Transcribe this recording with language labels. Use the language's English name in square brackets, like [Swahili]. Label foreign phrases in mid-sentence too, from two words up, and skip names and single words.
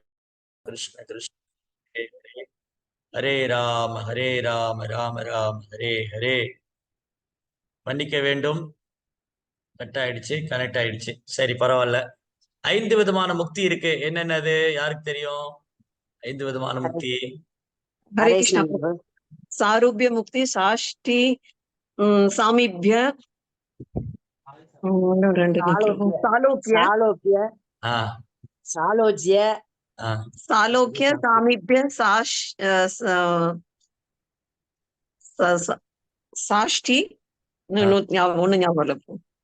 [Sanskrit] कृष्ण कृष्ण हरे हरे, हरे राम हरे राम राम राम हरे हरे. [Tamil] மன்னிக்க வேண்டும், கட் ஆயிடுச்சு, கனெக்ட் ஆயிடுச்சு. சரி, பரவாயில்ல. 5 விதமான முக்தி இருக்கு. என்னென்னது? யாருக்கு தெரியும்? 5 விதமான முக்தி. [Sanskrit] हरे कृष्ण सारूप्य मुक्ति साष्टी सामीप्य सालोक्य सालोक्य सामीप्य साष्टी [Tamil] ஒண்ணு ஞாபகம்.